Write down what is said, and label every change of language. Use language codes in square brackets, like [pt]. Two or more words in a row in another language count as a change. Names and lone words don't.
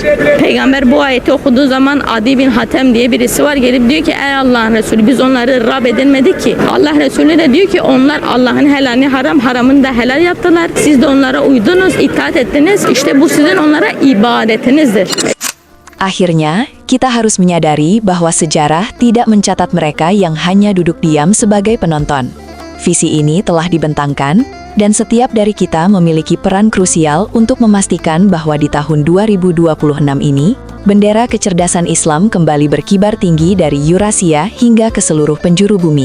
[tr] Peygamber bu ayeti okuduğu zaman Adi bin Hatem diye birisi var, gelip diyor ki ey Allah'ın Resulü biz onları Rab edinmedik ki. Allah Resulü de diyor ki onlar Allah'ın helalini haram, haramını da helal yaptılar. Siz de onlara uydunuz, itaat ettiniz. İşte bu sizin onlara ibadetinizdir. [id] Akhirnya, Kita harus menyadari bahwa sejarah tidak mencatat mereka yang hanya duduk diam sebagai penonton. Visi ini telah dibentangkan, dan setiap dari kita memiliki peran krusial untuk memastikan bahwa di tahun 2026 ini, bendera kecerdasan Islam kembali berkibar tinggi dari Eurasia hingga ke seluruh penjuru bumi.